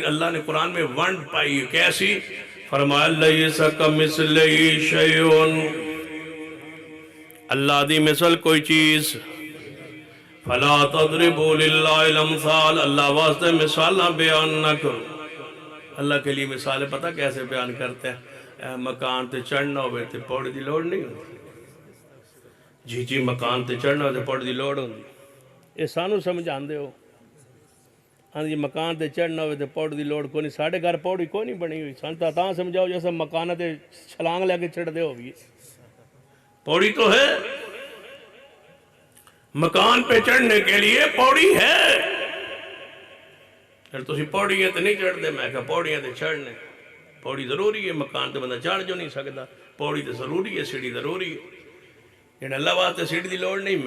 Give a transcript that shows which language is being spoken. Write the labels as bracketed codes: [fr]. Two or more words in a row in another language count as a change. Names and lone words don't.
[ur] اللہ نے قرآن میں [pa] ونڈ پائی [ur] کیسی؟ [pa] فرمایا [ar] لیس کمثلہ شیء، [pa] اللہ دی مثل کوئی چیز، [ar] فلا تضربوا للہ الامثال، [pa] اللہ واسطے مثالہ بیان نہ کرو۔ [ur] اللہ کے لیے مثالیں پتہ کیسے بیان کرتے ہیں؟ [pa] مکان تے چڑھنا ہوئے تے پوڑی دی لوڑ نہیں ہوتی، جی مکان تے چڑھنا ہوئے تے پوڑی دی لوڑ ہوتی، یہ سانو سمجھان دے ہو۔ ہاں جی مکان تے چڑھنا ہوئے تے پوڑی دی لوڑ کوئی نہیں، ساڑھے گھر پوڑی کوئی نہیں بنی ہوئی، سانتا تاں سمجھاؤ جیسا مکانہ تے چھلانگ لے کے چڑھ دے ہو بھی، پوڑی تو ہے، [ur] مکان پہ چڑھنے کے لیے پوڑی ہے۔ [pa] پھر تسی پوڑی ہے تو نہیں چڑھ دے، میں کہا پوڑی ہے تو چڑھنے، پوڑی ضروری ہے، مکان تو بندہ چڑھ جو نہیں سکتا، پوڑی تو ضروری ہے، سیڑھی ضروری ہے، لیکن اللہ واسطے سیڑھی دی لوڑ نہیں۔